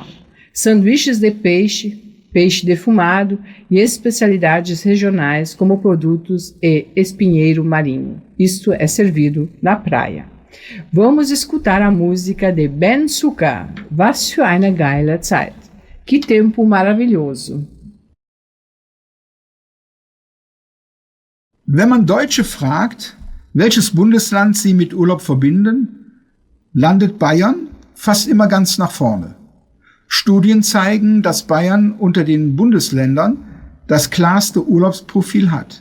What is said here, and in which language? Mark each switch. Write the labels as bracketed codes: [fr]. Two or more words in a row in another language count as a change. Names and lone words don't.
[pt] Sanduíches de peixe, peixe defumado e especialidades regionais como produtos e espinheiro marinho. Isto é servido na praia. Vamos escutar a música de Ben Suka, Was für eine geile Zeit. Que tempo maravilhoso. [de] Wenn man Deutsche fragt, welches Bundesland sie mit Urlaub verbinden, landet Bayern fast immer ganz nach vorne. Studien zeigen, dass Bayern unter den Bundesländern das klarste Urlaubsprofil hat.